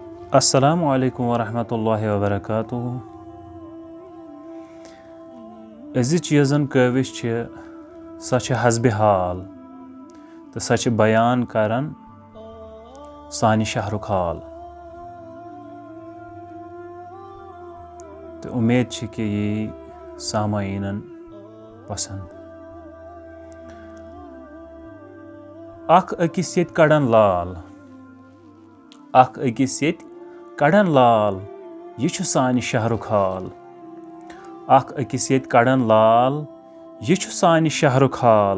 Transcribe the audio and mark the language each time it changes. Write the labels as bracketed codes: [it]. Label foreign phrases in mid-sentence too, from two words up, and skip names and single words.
[ar] السلام عليكم ورحمة الله وبركاته. [ks] अजिच यस जन कविश सह हस्बे हाल तो सह बयान करन सानि शहरुख हाल। तो उम्मीद कि ये सामाईनन पसंद। अख अकिस येत कड़न लाल, अख अकिस येत कड़न लाल, ये छु सानि शहरुख हाल। अख अकिस येत कड़न लाल, ये छु सानि शहरुख हाल।